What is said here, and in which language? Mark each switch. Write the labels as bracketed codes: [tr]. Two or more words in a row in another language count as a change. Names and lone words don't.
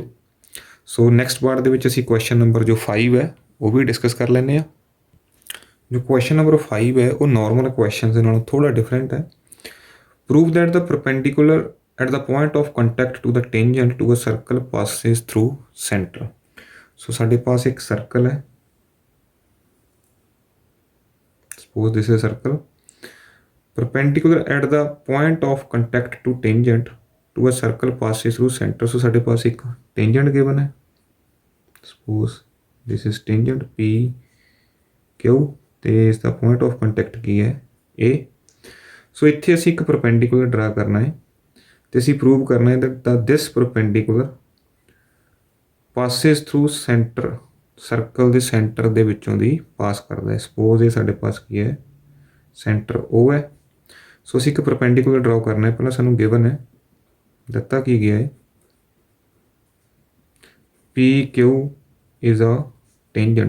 [pa] ਸੋ ਨੈਕਸਟ ਪਾਰਟ ਦੇ ਵਿੱਚ ਅਸੀਂ [en] question number [pa] ਜੋ 5 ਹੈ ਉਹ ਵੀ ਡਿਸਕਸ ਕਰ ਲੈਂਦੇ ਹਾਂ। ਜੋ [en] question number [pa] 5 ਹੈ ਉਹ [en] normal question [pa] ਦੇ ਨਾਲੋਂ ਥੋੜ੍ਹਾ ਡਿਫਰੈਂਟ ਹੈ। [en] prove that the perpendicular at the point of contact to the tangent to a circle passes through centre. [pa] ਸੋ ਸਾਡੇ ਪਾਸ ਇੱਕ ਸਰਕਲ ਹੈ, [en] suppose this is a circle, perpendicular at the point of contact to tangent to a circle passes through center। [pa] so ਸਾਡੇ ਪਾਸ ਇੱਕ [en] tangent given [pa] ਹੈ, [en] suppose this is tangent P Q [pa] ਤੇ ਇਸ ਦਾ [en] point of contact [pa] ਕੀ ਹੈ A। ਸੋ ਇੱਥੇ ਅਸੀਂ ਇੱਕ perpendicular ਡਰਾ ਕਰਨਾ ਹੈ ਤੇ ਅਸੀਂ ਪ੍ਰੂਵ ਕਰਨਾ ਹੈ [en] that this perpendicular passes through center, [pa] ਸਰਕਲ ਦੇ ਸੈਂਟਰ ਦੇ ਵਿੱਚੋਂ ਦੀ ਪਾਸ ਕਰਦਾ ਹੈ। ਸਪੋਜ਼ ਇਹ ਸਾਡੇ ਪਾਸ ਕੀ ਹੈ, ਸੈਂਟਰ O ਹੈ। ਸੋ ਅਸੀਂ ਇੱਕ ਪਰਪੈਂਡੀਕੂਲਰ ਡਰਾਅ ਕਰਨਾ ਹੈ। ਪਹਿਲਾਂ ਸਾਨੂੰ ਗਿਵਨ ਹੈ, ਦਿੱਤਾ ਕੀ ਗਿਆ ਹੈ, [en] P Q is a tangent.